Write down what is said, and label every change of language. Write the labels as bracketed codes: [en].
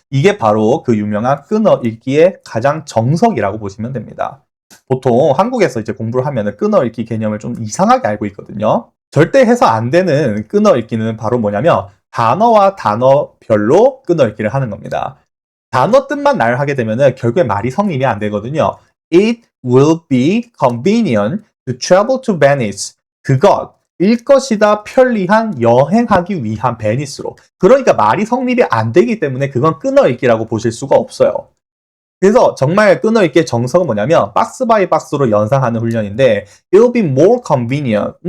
[ko] 이게 바로 그 유명한 끊어 읽기의 가장 정석이라고 보시면 됩니다. 보통 한국에서 이제 공부를 하면 끊어 읽기 개념을 좀 이상하게 알고 있거든요. 절대 해서 안 되는 끊어 읽기는 바로 뭐냐면 단어와 단어별로 끊어 읽기를 하는 겁니다. 단어 뜻만 나열하게 되면은 결국에 말이 성립이 안 되거든요. [en] It will be convenient to travel to Venice. [ko] 그것일 것이다 편리한 여행하기 위한 베니스로. 그러니까 말이 성립이 안 되기 때문에 그건 끊어읽기라고 보실 수가 없어요. 그래서 정말 끊어읽기의 정석은 뭐냐면 박스 바이 박스로 연상하는 훈련인데 [en] It'll be more convenient.